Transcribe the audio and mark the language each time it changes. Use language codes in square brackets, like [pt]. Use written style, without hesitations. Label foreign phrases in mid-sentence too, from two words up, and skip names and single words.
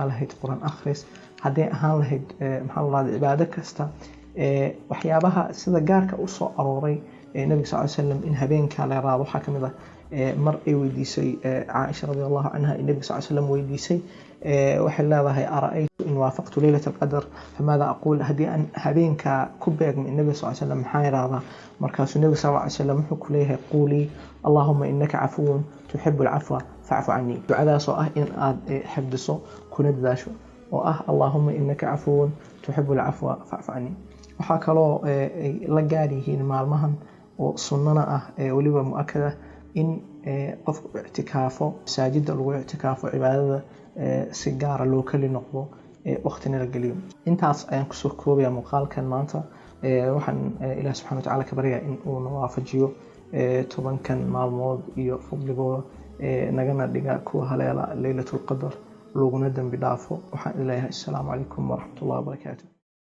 [so] lahayd quraan akhris haddii ahaan lahayd maxaa la raahdaa cibaado kasta waxyaabaha sida gaarka u soo arooray nabiga [ar] صلى الله عليه وسلم [so] in habeenka la raado waxa kamid ah mar ay weydiisay Aisha [ar] رضي الله عنها [so] in nabiga [ar] صلى الله عليه وسلم [so] weydiisay waxay leedahay [ar] أرأيت إن وافقت ليلة القدر فماذا أقول [so] hadii an habeenka ku beegmo nabiga [ar] صلى الله عليه وسلم [so] maxaa yiraahdaa markaasuu nabiga [ar] صلى الله عليه وسلم [so] wuxuu ku leeyahay quli [ar] اللهم إنك عفو تحب العفو فاعف عني [so] ducadaas oo ah in aad xifdiso kuna dadaasho oo ah [ar] اللهم إنك عفو تحب العفو فاعف عني [so] waxa kaloo la gaar yihiin maalmahan oo sunnana ah waliba mu'akkada in qofku i'tikaafo masaajidda lagu i'tikaafo cibaadada si gaar ah loo kali noqdo waqtina la geliyo intaas ayaan ku soo koobaya muuqaalkan maanta waxaan ilaahay [ar] سبحانه وتعالى [so] ka baryaa in uu noo waafajiyo 10kan maalmood iyo fadligooda nagana dhiga kuwa haleela laylatul qadr looguna dambi dhaafo waxaan ilaahay [ar] السلام عليكم ورحمة الله وبركاته